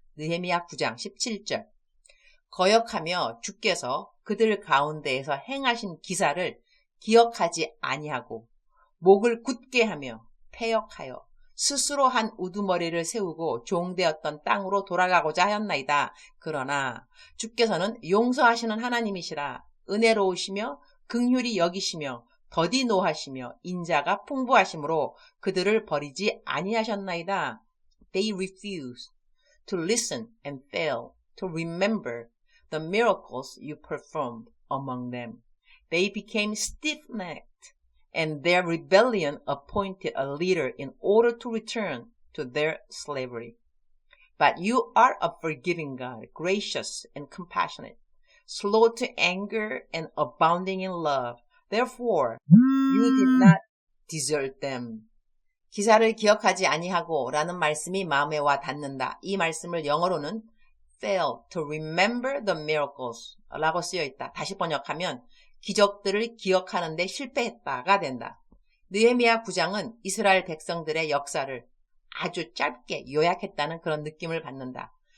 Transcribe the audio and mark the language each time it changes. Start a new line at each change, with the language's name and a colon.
Korean: 느헤미야 9장 17절. 거역하며 주께서 그들 가운데에서 행하신 기사를 기억하지 아니하고 목을 굳게 하며 패역하여 스스로 한 우두머리를 세우고 종되었던 땅으로 돌아가고자 하였나이다. 그러나 주께서는 용서하시는 하나님이시라 은혜로우시며 긍휼히 여기시며 더디 노하시며 인자가 풍부하심으로 그들을 버리지 아니하셨나이다.
English: They refused to listen and failed to remember the miracles you performed among them. They became stiff-necked. And their rebellion appointed a leader in order to return to their slavery. But you are a forgiving God, gracious and compassionate, slow to anger and abounding in love. Therefore, you did not desert them.
Korean: 기사를 기억하지 아니하고 라는 말씀이 마음에 와 닿는다. 이 말씀을 영어로는
English: fail to remember the miracles
Korean: 라고 쓰여 있다. 다시 번역하면 기적들을 기억하는 데 실패했다가 된다. 느헤미야 9장은 이스라엘 백성들의 역사를 아주 짧게 요약했다는 그런 느낌을 받는다.